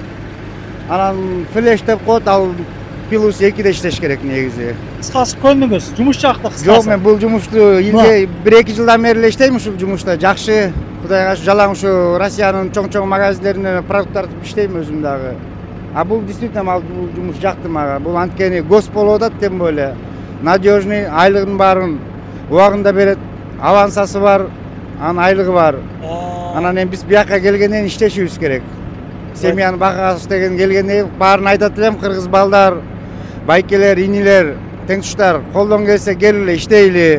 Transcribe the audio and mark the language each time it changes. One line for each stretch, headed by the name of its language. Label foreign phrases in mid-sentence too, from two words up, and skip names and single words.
Kyrgyz: Анан флеш деп коет, ал плюс 2-де иштеш керек негизи. Кыскасы көндүңүз, жумуш жакты кыскасы. Жок, мен бул жумушту илде 1-2 жылдан бери эле иштейм ушул жумушта. Жакшы, Кудайга жалаң ушу Россиянын чоң-чоң магазиндерине продукт тартып иштейм өзүм дагы. А бул действительно бул жумуш жакты мага. Бул анткени гос болуп атат,
Russian: тем более. Надежный,
Kyrgyz: айлыгын барын убагында берет, авансасы бар, анын айлыгы бар. Анан эми биз буякка келгенден иштешибиз керек. Семьяны багабыз деген келгенде баарын айтат элем, кыргыз балдар, байкелер, инилер, теңтуштар, колдон келсе келгиле, иштейли.